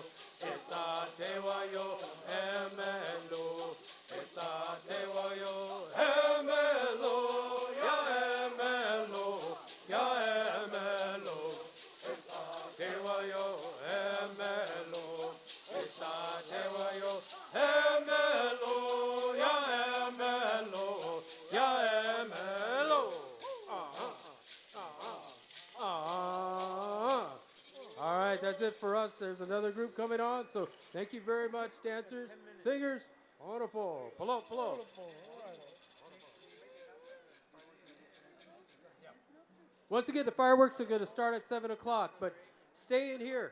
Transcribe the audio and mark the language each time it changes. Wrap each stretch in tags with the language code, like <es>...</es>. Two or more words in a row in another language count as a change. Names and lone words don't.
<en>Sa te wa yo emelo, sa te wa yo emelo, ya emelo, ya emelo. Sa te wa yo emelo, sa te wa yo emelo, ya emelo, ya emelo. All right, that's it for us. There's another group coming on, so thank you very much, dancers, singers. Wonderful. Pull up, pull up. Once again, the fireworks are going to start at 7 o'clock, but stay in here.</en>